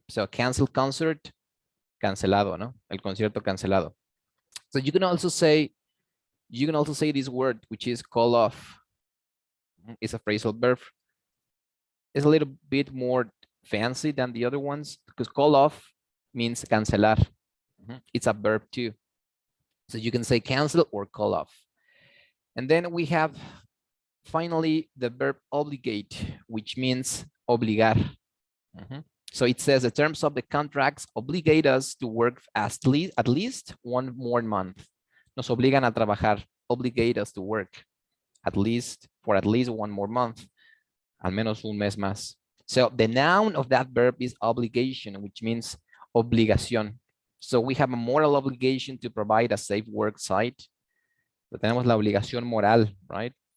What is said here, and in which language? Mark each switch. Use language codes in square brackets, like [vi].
[es] So canceled concert, cancelado, ¿no? El concierto cancelado. [en] So you can also say this word, which is call off. It's a phrasal verb. It's a little bit more fancy than the other ones because call off means cancelar. It's a verb too. So you can say cancel or call off. And then we have finally the verb obligate, which means obligar. So it says the terms of the contracts obligate us to work at least one more month. Nos obligan a trabajar, obligate us to work for at least one more month. Al menos un mes más. So the noun of that verb is obligation, which means obligación. So we have a moral obligation to provide a safe work site. [es] So tenemos la obligación moral, right?